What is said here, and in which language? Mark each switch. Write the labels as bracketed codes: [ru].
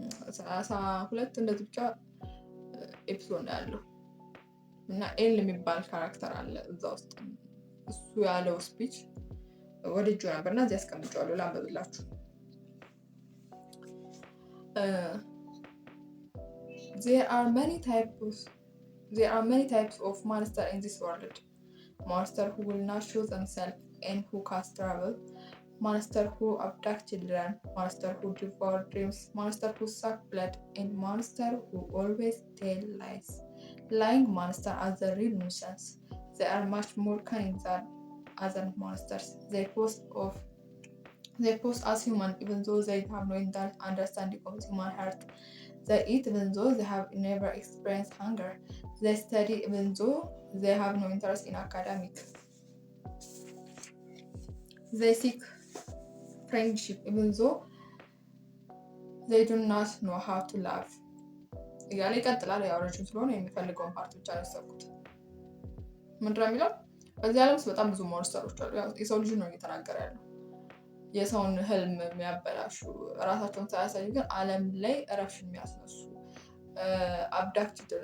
[am] 32 እንደዚህ ብቻ ኤፒሶድ ነው ያለው እና ኤል የሚባል ካራክተር አለ እዛ ውስጥ። እሱ ያለው ስፒች ወድጄው ነበር እና እዚህ አስቀምጬዋለሁ ላንብብላችሁ። [en] There are many types of monsters in this world. Monsters who will not show themselves and who cause trouble. Monsters who abduct children. Monsters who devour dreams. Monsters who suck blood. And monsters who always tell lies. Lying monsters are the real nuisance. They are much more cunning than other monsters. They pose as human even though they have no understanding of human heart. They eat even though they have never experienced hunger. They study even though they have no interest in academic. They seek friendship even though they do not know how to love. [am] እያለ ይቀጥላል። ያው ረጅም ስለሆነ የሚፈልገውን ፓርት ብቻ ነው ያሰብኩት። ምንድነው የሚለው? በዚህ ዓለም ውስጥ በጣም ብዙ ሞንስተሮች አሉ። የሰው ልጅ ነው እየተናገረ ያለው። የሰውን ህልም የሚያበላሹ ራሳቸውን ሳያሳዩ ግን ዓለም ላይ እረፍት የሚያስነሱ አብዳክት